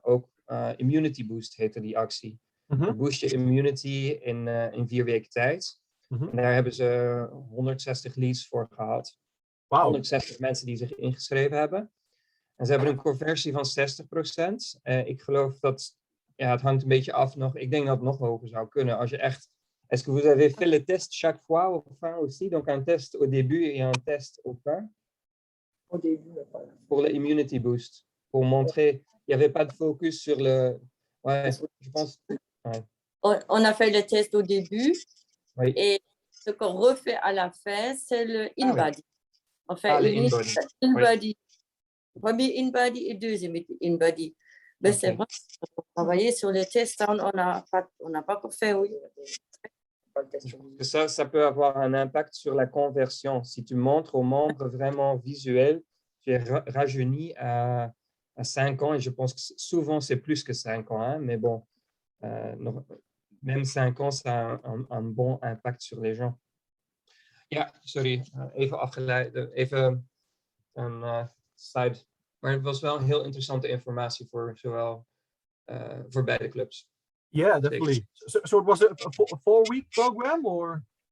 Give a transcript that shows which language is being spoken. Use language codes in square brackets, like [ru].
[nl] Ook Immunity Boost heette die actie. Boost je immunity in 4 weken tijd. En daar hebben ze 160 leads voor gehad. Wow. 160 mensen die zich ingeschreven hebben. En ze hebben een conversie van 60%. Ik geloof dat, het hangt een beetje af nog. Ik denk dat het nog hoger zou kunnen. Als je echt, [fr] est-ce que vous avez fait le test chaque fois au fin aussi? Donc un test au début et un test au fin? Au début, pour le immunity boost, pour montrer, il n'y avait pas de focus sur le... Ouais, je pense... Ouais. On a fait le test au début, Oui. Et ce qu'on refait à la fin, c'est le in-body. Oui. On fait le in-body. In-body. Premier in-body et deuxième in-body. Mais c'est vrai, pour travailler sur les tests, on n'a pas encore fait, oui. Je pense que ça peut avoir un impact sur la conversion. Si tu montres aux membres vraiment visuels, tu es rajeuni à 5 ans, et je pense que souvent c'est plus que 5 ans, hein, mais bon, même 5 ans, ça a un bon impact sur les gens. [nl] Ja, sorry, even afgeleid, even een side. Maar het was wel heel interessante informatie voor zowel voor beide clubs. [en] Yeah, definitely. So it was a 4-week program, or?